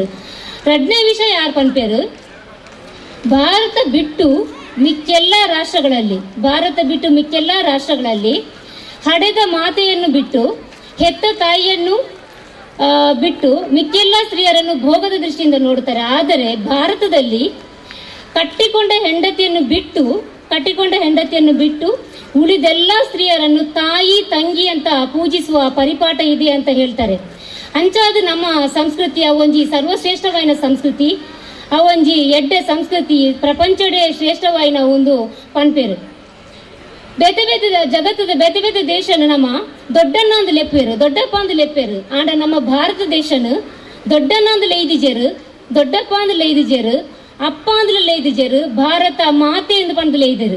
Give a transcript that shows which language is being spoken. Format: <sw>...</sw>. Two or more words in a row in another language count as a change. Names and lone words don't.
<kn>ಎರಡನೇ ವಿಷಯ ಯಾರು ಪನ್ಪೇರು, ಭಾರತ ಬಿಟ್ಟು ಮಿಕ್ಕೆಲ್ಲ ರಾಷ್ಟ್ರಗಳಲ್ಲಿ ಹಡೆದ ಮಾತೆಯನ್ನು ಬಿಟ್ಟು ಹೆತ್ತ ತಾಯಿಯನ್ನು ಬಿಟ್ಟು ಮಿಕ್ಕೆಲ್ಲ ಸ್ತ್ರೀಯರನ್ನು ಭೋಗದ ದೃಷ್ಟಿಯಿಂದ ನೋಡುತ್ತಾರೆ. ಆದರೆ ಭಾರತದಲ್ಲಿ ಕಟ್ಟಿಕೊಂಡ ಹೆಂಡತಿಯನ್ನು ಬಿಟ್ಟು ಉಳಿದೆಲ್ಲ ಸ್ತ್ರೀಯರನ್ನು ತಾಯಿ ತಂಗಿ ಅಂತ ಪೂಜಿಸುವ ಪರಿಪಾಠ ಇದೆ ಅಂತ ಹೇಳ್ತಾರೆ.</kn> <tcy>ಅಂಚಾದು ನಮ್ಮ ಸಂಸ್ಕೃತಿ ಅವೊಂಜಿ ಸರ್ವಶ್ರೇಷ್ಠವಾಯಿನ ಸಂಸ್ಕೃತಿ, ಅವೊಂಜಿ ಎಡ್ಡೆ ಸಂಸ್ಕೃತಿ ಪ್ರಪಂಚಡೆ ಶ್ರೇಷ್ಠವಾಯಿನ ಒಂದು ಪನ್ಪೇರು. ಜಗತ್ತದ ಬೇತೆ ಬೇತೆ ದೇಶನು ನಮ್ಮ ದೊಡ್ಡಣ್ಣಂದು ದೊಡ್ಡಪ್ಪ ಅಂದು ಲೆಪ್ಪೇರು. ಆಂಡ ನಮ್ಮ ಭಾರತ ದೇಶನು ದೊಡ್ಡಣ್ಣಂದು ದೊಡ್ಡಪ್ಪ ಅಂದು ಲೈದಿಜೇರು, ಅಪ್ಪ ಅಂದು ಲೈದಿಜೇರು, ಭಾರತ ಮಾತೆ ಎಂದು ಪಂದು ಲೈದರು.</tcy>